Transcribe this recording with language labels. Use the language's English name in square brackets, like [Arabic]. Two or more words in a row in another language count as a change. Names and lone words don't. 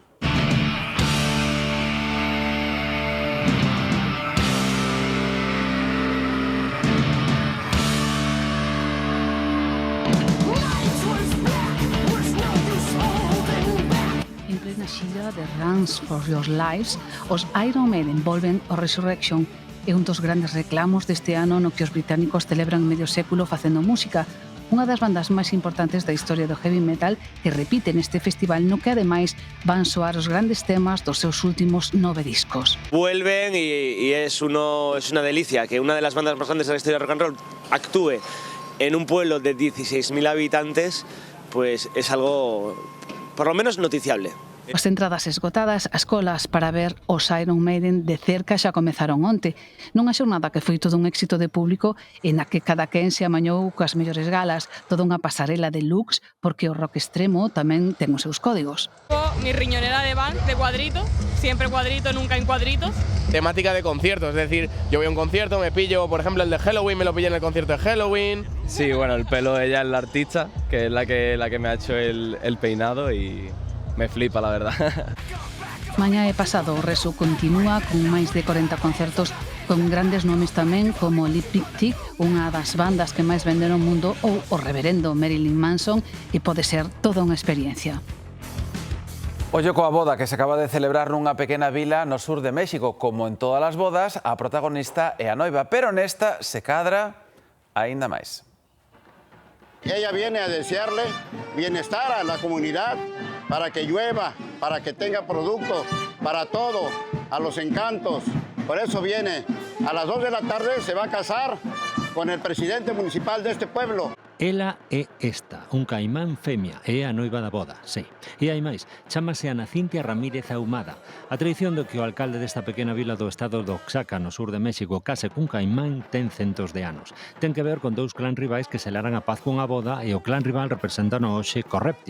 [Galician] Na xira de Runs for Your Lives, os Iron Maiden volven ao Resurrection. É un dos grandes reclamos deste ano no que os británicos celebran medio século facendo música. Unha das bandas máis importantes da historia do [English] heavy metal [Galician] que repite neste festival no que ademais van soar os grandes temas dos seus últimos 9 discos. [Spanish] Vuelven y es una delicia que una de las bandas más grandes de la historia del [English] rock and roll [Spanish] actúe en un pueblo de 16.000 habitantes, pues es algo por lo menos noticiable. [Galician] As entradas esgotadas, as colas para ver os Iron Maiden de cerca xa comezaron onte. Nunha xornada que foi todo un éxito de público e na que cada quen se amañou coas mellores galas, toda unha pasarela de looks, porque o rock extremo tamén ten os seus códigos. [Spanish] Mi riñonera de van, de cuadrito, siempre cuadrito, nunca en cuadritos. Temática de conciertos, es decir, yo voy a un concierto, me pillo, por ejemplo, el de Halloween, me lo pillé en el concierto de Halloween. Sí, bueno, el pelo de ella es la artista, que es la que me ha hecho el peinado y me flipa, la verdad. [Galician] Mañá e pasado o Resu continúa con máis de 40 concertos con grandes nomes tamén como Lipstick Tick, unha das bandas que máis venden no mundo, ou o reverendo Marilyn Manson, e pode ser toda unha experiencia. Ollo coa boda que se acaba de celebrar nunha pequena vila no sur de México. Como en todas as bodas, a protagonista é a noiva, pero nesta se cadra aínda máis. [Spanish] Ella viene a desearle bienestar a la comunidad, para que llueva, para que tenga producto, para todo, a los encantos. Por eso viene. A las 2 de la tarde se va a casar con el presidente municipal de este pueblo. [Galician] Ela é esta, un caimán femia, é a noiva da boda, sí. E hai máis, chámase Ana Cintia Ramírez Ahumada. A tradición do que o alcalde desta pequena vila do estado do Oaxaca, no sur de México, case cun caimán ten centos de anos. Ten que ver con dous clán rivais que selaran a paz cunha boda e o clán rival representa no hoxe co reptil.